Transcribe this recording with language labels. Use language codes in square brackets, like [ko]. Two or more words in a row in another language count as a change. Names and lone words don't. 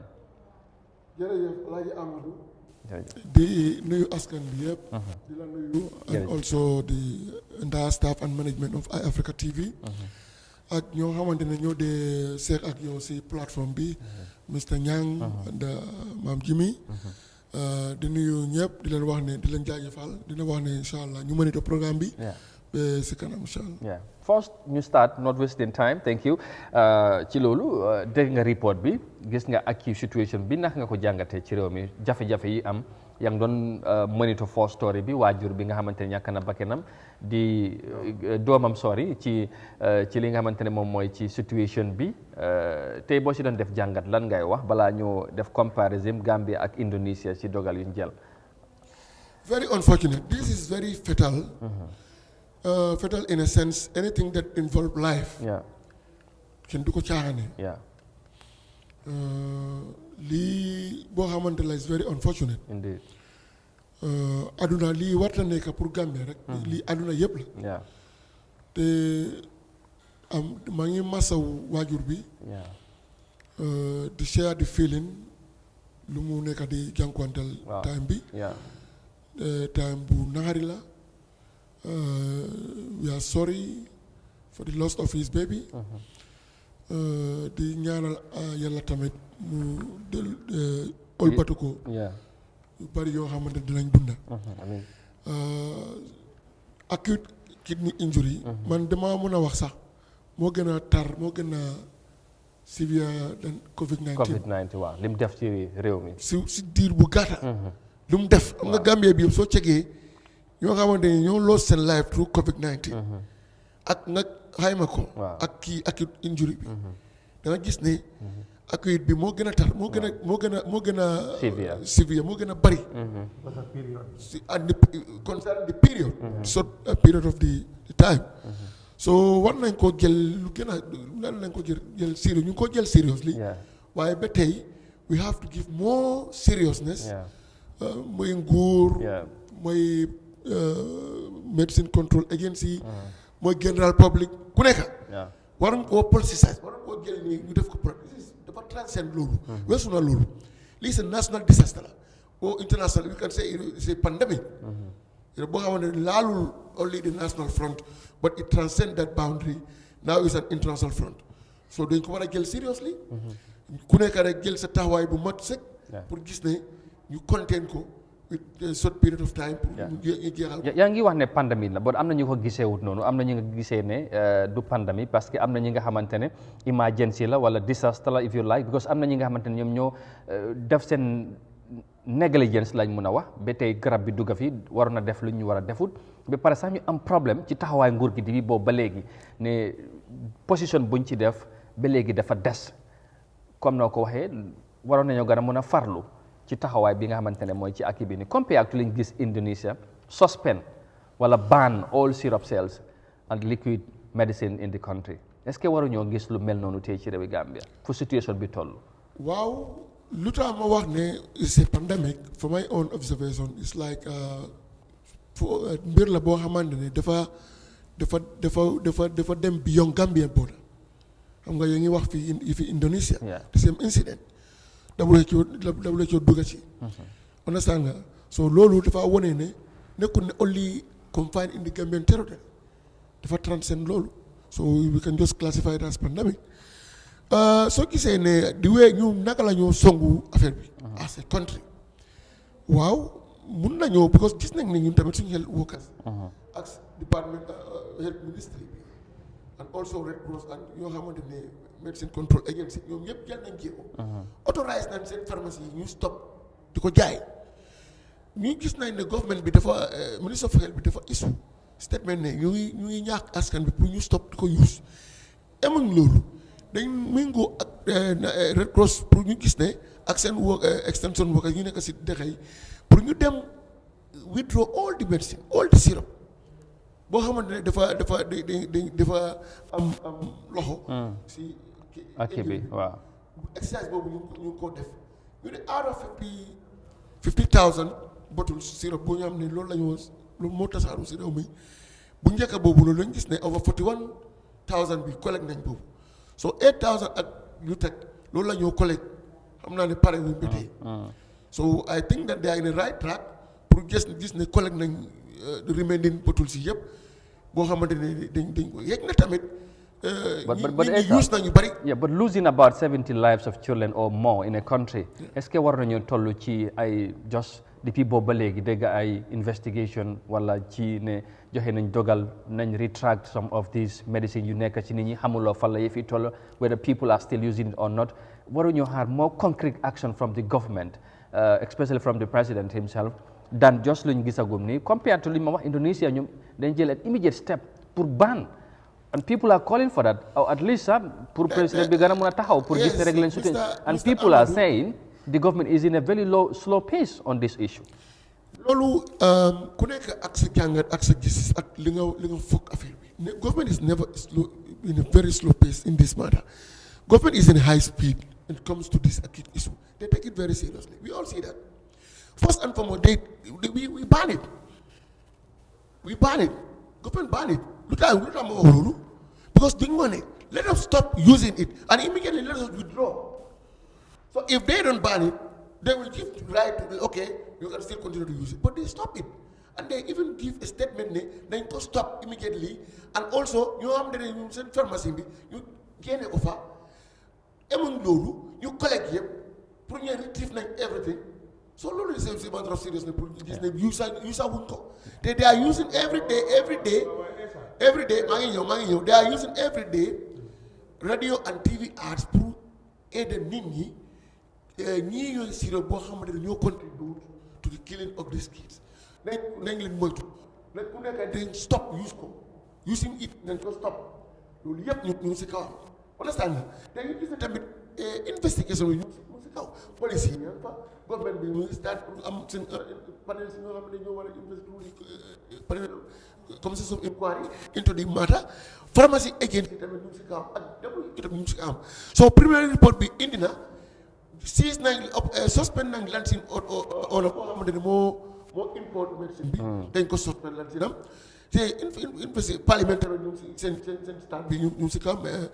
[wo] jërëjëf Alaaji Amadou di nuyu askan bi yëpp di la nuyu [en] and also the entire staff and management of iAfrica TV [wo] ak ñoo xamante ne ñoo dee seek ak yow si plateforme bi Mr Nyang and Maam Jimmy di nuyu ñëpp di leen wax ne di leen jaajëfal dina wax ne [ar] إن شاء الله [wo] ñu monitor programme bi ba si kanam [ar] إن شاء الله. [wo] First ñu start [en] not wasting time thank you [wo] ci loolu dégg nga report bi gis nga ak situation bi naka nga ko jàngatee ci réew mi jafe-jafe yi am yaa ngi doon [en] monitor for story [wo] bi waajur bi nga xamante ne ñàkk na bakkanam di doomam sori ci li nga xamante ne moom mooy ci situation bi tey boo si doon def jàngat lan ngay wax balaa ñu def comparison Gambia ak Indonesia ci dogal yu ñu jël. [en] Very unfortunate. This is very fatal. Fatal in a sense, anything that involves life. [wo] Kenn du ko caaxaane. Lii boo xamante la [en] is very unfortunate. Indeed. [wo] Aduna lii warta nekk pour Gambia rek. Lii aduna yëpp la. te maa ngi masaw waajur bi. di [en] share the feeling [wo] lu mu nekk di jànkuwanteel time bi. time bu naxari la. [en] We are sorry for the loss of his baby. [wo] Di ñaanal yàlla tamit mu del olbatu ko. yu bari yoo xamante dinañ dunda. [en] Acute kidney injury. [wo] man dama mën a wax sax moo gën a tar moo gën a [en] severe than COVID-19. [wo] COVID-19 waaw li mu def ci réew mi. si diir bu gàtta. lu mu def am nga Gambie bi yëpp soo cegee ñoo xamante ni ñoo lost seen [en] life through COVID-19. [wo] ak nga xayma ko. ak kii [en] acute injury [wo] bi. da nga gis ne. acute bi moo gën a tar moo gën a. severe moo gën a bari. [en] si and concern the period. short period of the time. [wo] so war nañ ko jël lu gën a lan lañ ko jël serious ñu ngi ko jël seriously. waaye ba tey [en] we have to give more seriousness. [wo] mooy nguur. mooy [en] medicine control agency. [wo] mooy [en] general public [wo] ku nekk. waruñ koo politicize waruñ koo jël nii ñu def ko dafa transcend loolu. weesu na loolu. lii [fr] c'est [en] national disaster [wo] la. [en] or international we can say it's a pandemic. [wo] boo xamante ne laalul [en] only the national front but it transcends that boundary now is an international front [wo] so dañ ko war a jël seriously ku nekk rek jël sa taxawaay bu mat sëkk pour gis ne ñu contain ko [en] with a short period of time [wo] pour ñu jeexal ko. yaa ngi wax ne pandémie la bon am na ñu ko gisee wut noonu am na ñu nga gisee ne du pandémie [fr] parce que [wo] am na ñi nga xamante ne emergency la wala disaster la if [en] you like because [wo] am na ñi nga xamante ne ñoom ñoo def seen négligence lañ mun a wax ba tey garab bi dugga fi waroon na def lu ñu war a defut ba pare sax ñu am problème ci taxawaay nguur gi di boobu ba léegi ne position buñ ci def ba léegi dafa des comme noo ko waxee waroon nañoo gën a mun a farlu ci taxawaay bi nga xamante ne mooy ci akki bi ni [en] compared to [wo] liñ gis Indonesia suspend wala [en] ban all syrup sales and liquid medicine in the country [fr] est-ce que [wo] waruñoo gis lu mel noonu tey ci réewi Gambia fu situation bi toll. waaw lu tax ma wax ne [en] it's a pandemic for my own observation it's like [wo] mbir la boo xamante ne dafa dem [en] beyond Gambian border [wo] xam nga yaa ngi wax fi Indonesia. [en] the same incident. WHO [wo] dugga ci. understand nga so loolu dafa wone ne nekkul ne [en] only confined in the Gambian territory [wo] dafa transcend loolu [en] so we can just classify it as pandemic. [wo] soo gisee ne di wee ñu naka la ñoo songu affaire bi [en] as a country [wo] waaw mun nañoo because gis nañ ne ñun tamit suñu [en] health workers [wo] ak [en] department health [wo] ministry bi [en] and also Red Cross and [wo] yoo xamante ne [en] medicine control agency [wo] ñoom ñëpp jël nañ jéego autorise nañ seen pharmacie yi ñu stop di ko jaay ñu gis nañ ne government bi dafa ministre [en] of health [wo] bi dafa [en] issue statement [wo] ne ñu ngi ñaax askan bi pour ñu stop di ko use emuñ loolu dañ méngoo ak Red Cross pour ñu gis ne ak seen [en] work extension workers [wo] ñu nekk si dëkk yi pour ñu dem [en] withdraw all the medicine all the syrup [wo] boo xamante ne dafa am loxo si ak bi waaw exercice boobu ñu ko def ñu ne [en] out of 50,000 bottles syrup [wo] boo ñu xam ne loolu la ñu loolu moo tasaaru si réew mi bu njëkk boobu loolu lañ gis ne over 41,000 bi collecte nañ boobu so 8,000 ak yu teg loolu la ñoo collecte xam naa ne pare wuñ ba tey so [en] I think that they are in the right track [wo] pour gis ne collecte nañ [en] remaining bottles [wo] yi yëpp boo xamante ne dañ ko yegg na tamit ñi use nañu bari. [en] yeah but losing about 70 lives of children or more in a country [fr] est-ce que [wo] war nañu toll ci ay just depuis boobu ba léegi dégg ay investigation wala ci ne joxe nañ dogal nañ [en] retract some of these medicine [wo] yu nekk ci nit ñi xamuloo fan la yëfi toll [en] whether people are still using it or not [wo] waruñu xaar [en] more concrete action from the government especially from the president himself than just [wo] luñ gisagum ni [en] compared to [wo] li ma wax [en] Indonesia [wo] ñoom dañ jël [en] an immediate step pour ban and people are calling for that or at least pour [wo] président bi gën a mën a taxaw pour gis rek lañ suti [en] and people are saying the government is in a very slow pace on this issue. [wo] loolu ku nekk ak sa jàngat ak sa gis ak li nga foog affaire bi [en] government is never slow in a very slow pace in this matter government is in high speed when it comes to this acute issue they take it very seriously we all see that first and foremost we ban it government ban it [wo] lu tax ma wax loolu [en] because [wo] duñ ma ne [en] let us stop using it and immediately let us withdraw so if they don't ban it they will give right to the okay you can still continue to use it but they stop it and they even give a statement [wo] ne dañ ko [en] stop immediately and also [wo] ñoo xam ne ñu seen pharmacie bi ñu génne ko fa emuñ loolu ñu [en] collect [wo] yëpp pour ñu [en] retrieve nañ everything so loolu is a matter of seriousness [wo] pour ñu gis ne use wuñ ko te [en] they are using every day [wo] maa ngi ñëw [en] they are using every day radio and TV ads [fr] pour aider [wo] nit ñi ñii yooyu sirop boo xamante ne ñoo [en] contribute to the killing of these kids [wo] nañ leen moytu nañ ku nekk dañ stop use ko [en] using it [wo] nañ ko stop loolu yëpp ñu si kawam understand nga te ñu gis ne tamit investigation yi ñu si kaw police yi ña fa government bi mu ngi start pour am seen panel si ñoo xam ne ñoo war a investigate panel [en] commission of inquiry into the matter pharmacy agency [wo] tamit ñu si kawam ak damu itam ñu si kawam so premier report bi indi na siis nañ suspend nañ Lansing order boo xamante ne moo import médecine bi dañ ko suspend Lansing am te investi parlementaire ñu ngi si seen stade bi ñu si kawam